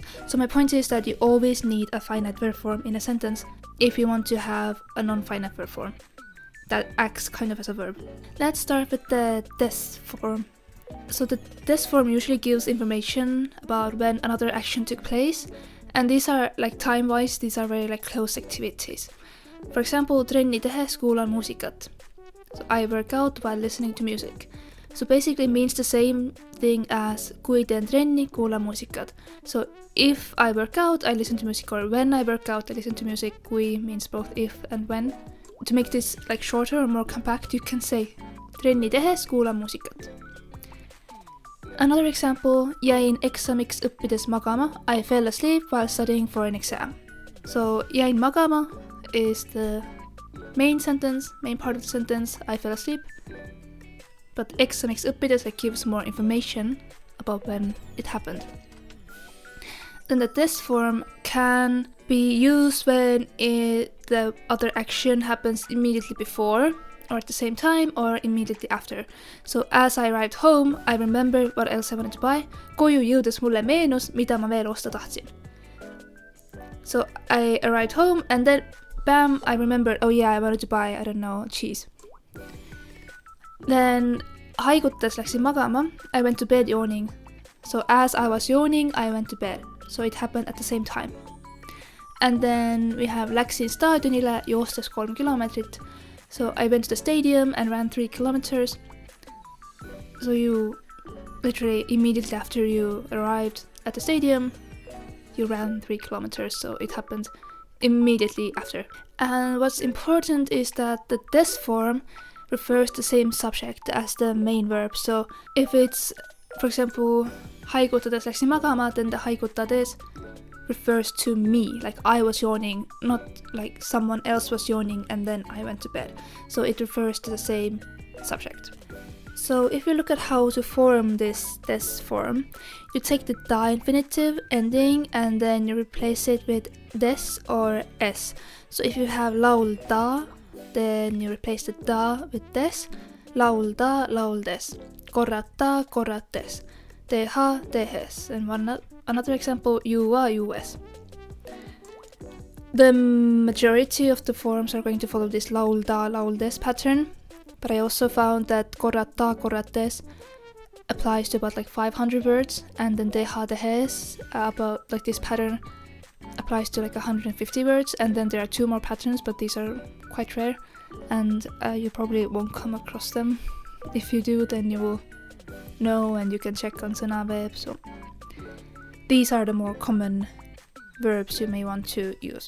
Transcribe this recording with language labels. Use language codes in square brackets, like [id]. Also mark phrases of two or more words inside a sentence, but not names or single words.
[en] So my point is that you always need a finite verb form in a sentence if you want to have a non-finite verb form that acts kind of as a verb. Let's start with the des form. So the des form usually gives information about when another action took place, and these are time-wise, these are very close activities. For example, [et] trenni tehes kuulan muusikat. [en] So I work out while listening to music. So basically it means the same thing as [et] kui teen trenni, kuulan muusikat. [en] So if I work out, I listen to music, or when I work out, I listen to music. Kui means both if and when. To make this shorter or more compact, you can say [et] trenni tehes kuulan muusikat. [en] Another example, [et] jäin eksamiks õppides magama. [en] I fell asleep while studying for an exam. So [et] jäin magama [en] is the main part of the sentence, I fell asleep. But [et] eksamiks õppides [en] gives more information about when it happened. Then the des form can be used when the other action happens immediately before, or at the same time, or immediately after. So as I arrived home, I remembered what else I wanted to buy. [et] Koju jõudes mulle meenus, mida ma veel osta tahtsin. [en] So I arrived home and then bam, I remembered, oh yeah, I wanted to buy, I don't know, cheese. [et] Then haigutes läksin magama, [en] I went to bed yawning. So as I was yawning, I went to bed. So it happened at the same time. And then we have [et] läksin staadionile joostes 3 kilomeetrit. [en] So I went to the stadium and ran 3 kilometers. So you literally immediately after you arrived at the stadium, you ran 3 kilometers. So it happened immediately after. And what's important is that the des form refers to the same subject as the main verb. So if it's, for example, [et] haigutades läksin magama, [en] then the haigutades refers to me, I was yawning, not someone else was yawning and then I went to bed. So it refers to the same subject. So if you look at how to form this des form, you take the da infinitive ending and then you replace it with des or s. So if you have laulda, then you replace the da with des, [et] laulda, lauldes, korrata, korrates, teha, tehes, [en] and another example, [et] juua, juues. [en] The majority of the forms are going to follow this [et] laulda, lauldes [en] pattern, but I also found that [et] korrata, korrates [en] applies to about like 500 words, and then [et] teha, tehes, [en] about like this pattern applies to like 150 words, and then there are 2 more patterns, but these are quite rare, and you probably won't come across them. If you do, then you will know, and you can check on Sõnaweb. So these are the more common verbs you may want to use.